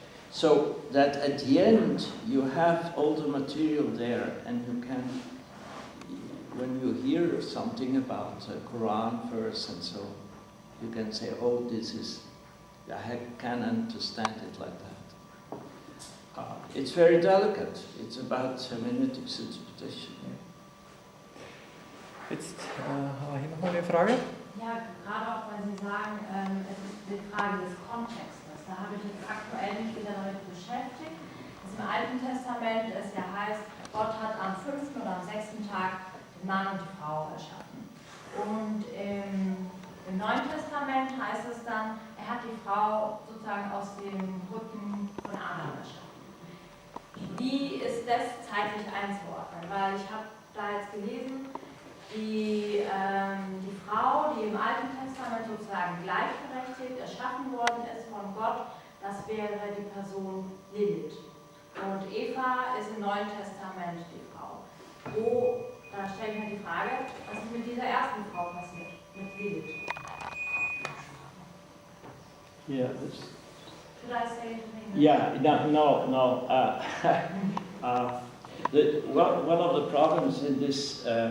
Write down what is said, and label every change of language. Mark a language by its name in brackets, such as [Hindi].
[English] So that at the end you have all the material there, and you can, when you hear something about a Quran verse and so, you can say, oh, this is, I can understand it like that. It's very delicate. It's about hermeneutics interpretation. [German] Jetzt habe ich noch eine Frage. Ja, gerade auch, weil Sie sagen, es ist die Frage des Kontextes. Da habe ich jetzt aktuell mich wieder damit beschäftigt, dass im Alten Testament es ja heißt, Gott hat am 5. oder am 6. Tag den Mann und die Frau erschaffen. Und im Neuen Testament heißt es dann, er hat die Frau sozusagen aus dem Rücken von Adam erschaffen. Wie ist das zeitlich einzuordnen? Weil ich habe da jetzt gelesen, die Frau, die im Alten Testament sozusagen gleichberechtigt erschaffen worden ist von Gott, das wäre die Person Lilith. Und Eva ist im Neuen Testament die Frau. Da stelle ich mir die Frage, was ist mit dieser ersten Frau passiert, mit Lilith? [English] Yeah. Should I say it in English? Yeah. No. One of the problems in this.